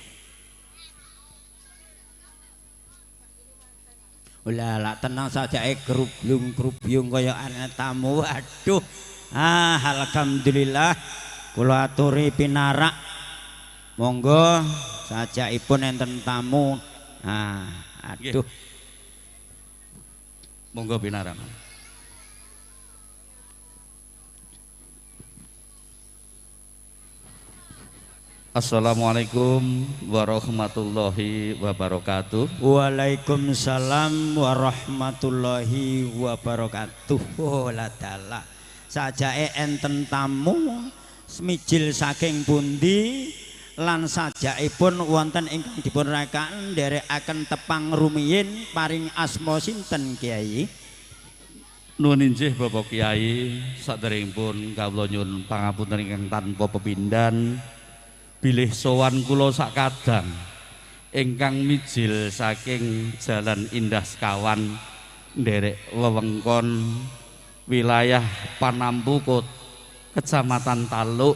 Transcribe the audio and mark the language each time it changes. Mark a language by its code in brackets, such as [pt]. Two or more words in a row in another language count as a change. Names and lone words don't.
[jv] Lah tenang saja grublung-grubyung kaya ana tamu. Waduh. Alhamdulillah kula aturi pinarak. Monggo sajaipun enten tamu. Aduh. Monggo pinarak. [ar] السلام عليكم ورحمة الله وبركاته. وعليكم السلام ورحمة الله وبركاته. [jv] Oh ladala. Sajake enten tamu smijil saking pundi lan sajakipun wonten ingkang dipun rakaken nderekaken tepang rumiyin paring asma sinten Kyai? Nuwun inggih Bapak Kyai, saderengipun kawula nyuwun pangapunten ingkang tanpa pepindhan bilih sowan kula sakadang ingkang mijil saking Jalan Indah Sekawan nderek wewengkon wilayah Panampu Kecamatan Taluk.